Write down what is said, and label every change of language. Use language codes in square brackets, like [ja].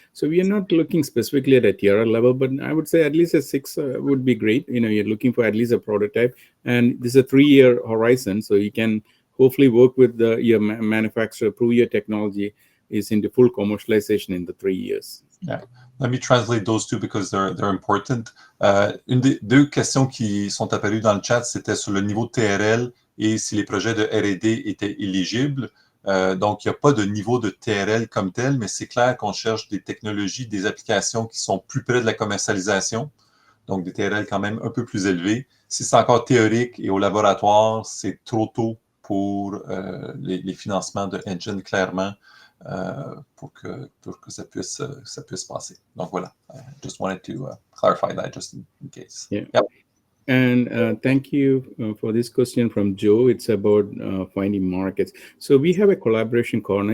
[en] So we are not looking specifically at a TRL level, but I would say at least a 6 would be great. You know, you're looking for at least a prototype, and this is a 3-year horizon, so you can hopefully work with your manufacturer, prove your technology is into full commercialization in the 3 years. Yeah. Let me translate those two because they're important. [fr] Une des deux questions qui sont apparues dans le chat, c'était sur le niveau de TRL et si les projets de R&D étaient éligibles. Donc, il n'y a pas de niveau de TRL comme tel, mais c'est clair qu'on cherche des technologies, des applications qui sont plus près de la commercialisation, donc des TRL quand même un peu plus élevés. Si c'est encore théorique et au laboratoire, c'est trop tôt pour les financements de Engine, clairement, pour que ça puisse passer. Donc voilà, [en] I just wanted to clarify that just in case. Yeah. Yep. And thank you for this question from Joe. It's about finding markets. So we have a collaboration corner.